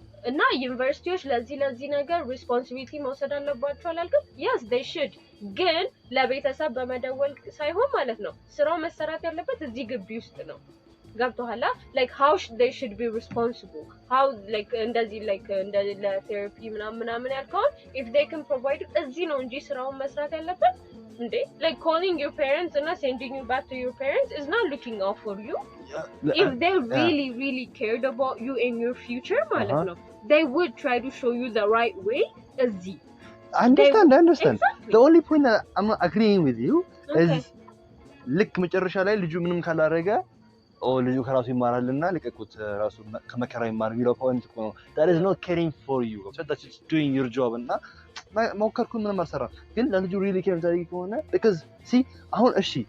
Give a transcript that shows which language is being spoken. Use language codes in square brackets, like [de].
[am] እና ዩኒቨርሲቲዎች ለዚህ ነገር ሪስፖንሲቢሊቲ መውሰድ አለባቸው አላልኩም [en] yes they should [am] ግን ለቤተሰብ በመደወል ሳይሆን ማለት ነው ስራው መሰራት ያለበት እዚህ ግቢ ውስጥ ነው ገብቶሃል [en] like how they should be responsible [am] how like እንደዚህ like እንደ ለቴራፒ ምናምን ያልከው [en] if they can provide [am] እዚህ ነው እንጂ ስራውን መስራት ያለበት [en] like calling your parents and not sending you back to your parents is not looking out for you. If they really cared about you in your future, they would try to show you the right way. I understand. Exactly. The only point that I'm not agreeing with you is [am] ልክ መጨረሻ ላይ ልጁ ምንም ካላረገ ልጁ ከራሱ ይማራልና ለቀቁት ራሱ ከመከራ ይማር የሚለው ፖይንት እኮ ነው። [en] that is not caring for you, so that's just doing your job [am] እና ሞከርኩ ምንም አልሰራም ግን ለልጁ [en] really care [am] ታሪክ ከሆነ [en] because see [am] አሁን እሺ